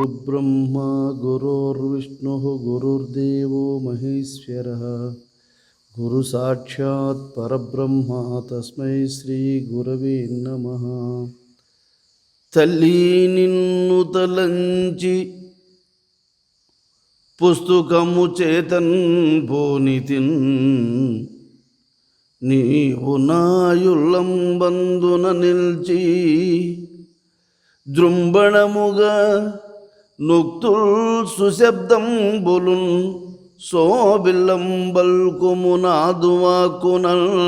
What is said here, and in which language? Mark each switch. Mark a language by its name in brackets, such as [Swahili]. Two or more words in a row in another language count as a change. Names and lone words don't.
[Sanskrit] गुरुर्ब्रह्मा गुरुर्विष्णुः गुरुर्देवो महेश्वरः गुरुसाक्षात् परब्रह्म तस्मै श्रीगुरवे नमः। [Telugu] తల్లి నిన్ను తలంచి పుస్తకము చేతన్ పోనితిన్ నీవు నాయుల్లంబందున నిల్చి దృంబణముగా నుక్తుల్ సుశబ్దం బొలున్ సోబిల్లం బల్కుమునాదువాకునల్